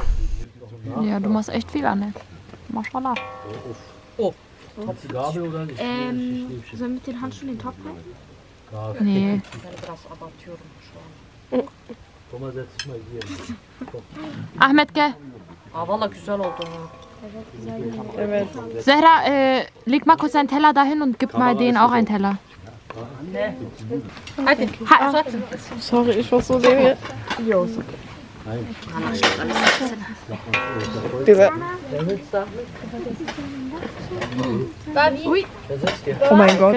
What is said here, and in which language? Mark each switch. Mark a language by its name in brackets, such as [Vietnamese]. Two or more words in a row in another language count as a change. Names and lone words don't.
[German] Ja, du machst echt viel, Anne. Maschallah. Oh. Hast du Gabel oder nicht? Sollen wir mit den Handschuhen den Topf halten? Nee. Komm mal, setz dich mal hier. Ahmet, gell? [Turkish] Valla güzel oldu. Evet. [German] Zehra, leg mal kurz einen Teller dahin und gib mal denen auch einen Teller. Sorry, ich war so sehr. Diese. Oh mein Gott.